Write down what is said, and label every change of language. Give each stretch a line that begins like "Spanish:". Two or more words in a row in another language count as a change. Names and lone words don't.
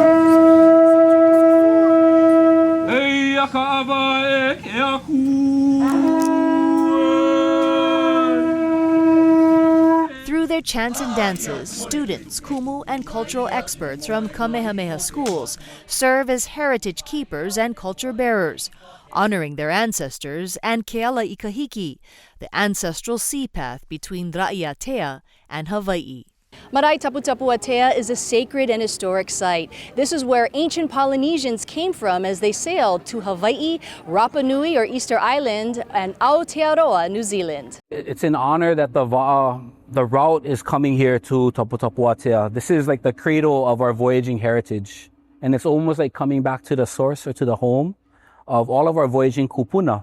English: Through their chants and dances, students, kumu, and cultural experts from Kamehameha schools serve as heritage keepers and culture bearers, honoring their ancestors and Keala Ikahiki, the ancestral sea path between Raʻiātea and Hawaiʻi. Marae Taputapuatea is a sacred and historic site. This is where ancient Polynesians came from as they sailed to Hawaiʻi, Rapa Nui or Easter Island, and Aotearoa, New Zealand. It's an honor that the Vaʻa, the route is coming here to Taputapuatea. This is like the cradle of our voyaging heritage. And it's almost like coming back to the source or to the home of all of our voyaging kupuna.